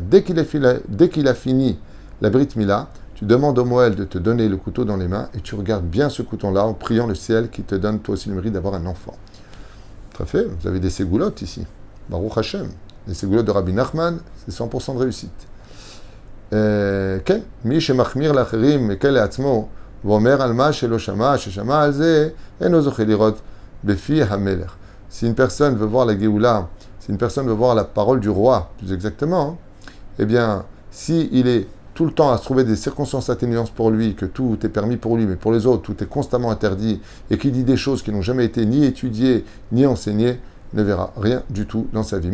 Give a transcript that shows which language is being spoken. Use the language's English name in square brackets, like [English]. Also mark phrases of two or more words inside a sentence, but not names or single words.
[French] Dès qu'il a fini la [Hebrew] ברית מילה, [French] tu demandes au moël de te donner le couteau dans les mains et tu regardes bien ce couteau-là en priant le ciel qui te donne toi aussi le mérite d'avoir un enfant. Très fait, vous avez des ségoulottes ici. [Hebrew] ברוך השם. [French] Les ségoulottes de Rabbi Nachman, c'est 100% de réussite. [Hebrew] כן, מי שמחמיר לאחרים מקל לעצמו ואומר על מה שלא שמע, ששמע על זה, אינו זוכה לראות בפי המלך. [French] Si une personne veut voir la Géoula, si une personne veut voir la parole du roi, plus exactement, eh bien, si il est tout le temps à se trouver des circonstances atténuantes pour lui, que tout est permis pour lui, mais pour les autres, tout est constamment interdit, et qu'il dit des choses qui n'ont jamais été ni étudiées, ni enseignées, ne verra rien du tout dans sa vie.